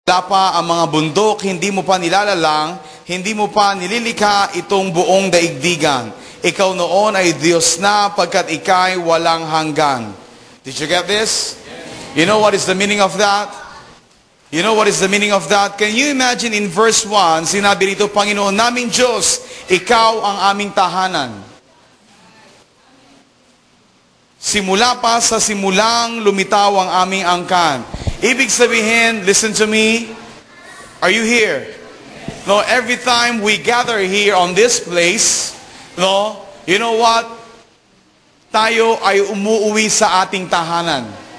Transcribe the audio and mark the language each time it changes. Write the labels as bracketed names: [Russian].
[Filipino] Wala pa ang mga bundok, hindi mo pa nilalalang, hindi mo pa nililikha itong buong daigdigan. Ikaw noon ay Diyos na pagkat ika'y walang hanggan. [English] Did you get this? You know what is the meaning of that? You know what is the meaning of that? Can you imagine in verse 1, [Filipino] sinabi rito, Panginoon naming Diyos, ikaw ang aming tahanan. Simula pa sa simulang lumitaw ang aming angkan. Ibig sabihin, [English] listen to me, are you here? No, every time we gather here on this place, no, you know what? [Filipino] Tayo ay umuuwi sa ating tahanan.